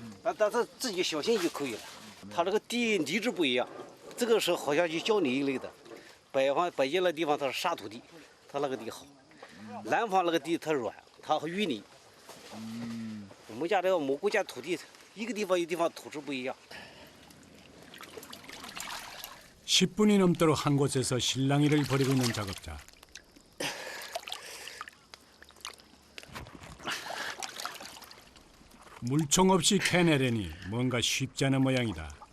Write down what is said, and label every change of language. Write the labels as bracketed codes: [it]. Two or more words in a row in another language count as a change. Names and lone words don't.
[zh] 但是自己小心就可以了。它这个地泥质不一样，这个是好像就胶泥一类的。北京那地方它是沙土地，它那个地好。南方那个地它软，它淤泥。我们家的蘑菇家土地。一个地方一个地方土质不一样。 [ko] 10분이 넘도록 한 곳에서 실랑이를 벌이고 있는 작업자. 물총 없이 캐내려니 뭔가 쉽지 않은 모양이다.